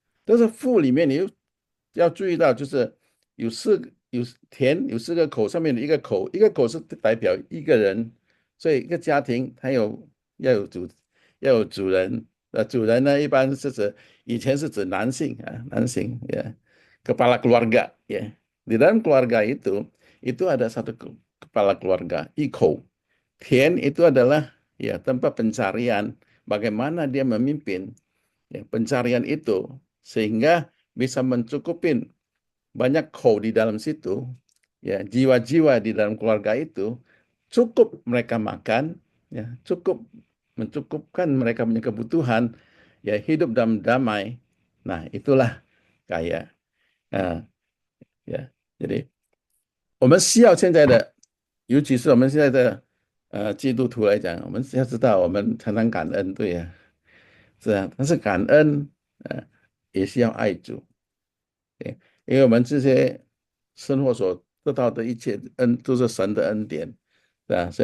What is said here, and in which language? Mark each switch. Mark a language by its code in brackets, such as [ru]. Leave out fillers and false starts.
[zh] 但是富里面你又要注意到，就是有田有4个口，上面的一个口，一个口是代表一个人，所以一个家庭它要有主人，主人呢一般是指以前是指男性啊，男性 [id] ya kepala keluarga ya. Di dalam keluarga itu ada satu kepala keluarga, iko. Tien itu adalah, ya, tempat pencarian, bagaimana dia memimpin, ya, pencarian itu sehingga bisa mencukupin banyak kau di dalam situ, ya, jiwa-jiwa di dalam keluarga itu cukup mereka makan, ya, cukup mencukupkan mereka punya kebutuhan, ya, hidup dalam damai. Nah, itulah kaya. Nah, ya, jadi [zh] 我们需要现在的，尤其是我们现在的基督徒来讲，我们要知道我们常常感恩，对呀，是啊，但是感恩也需要爱主，对，因为我们这些生活所得到的一切恩都是神的恩典，对吧？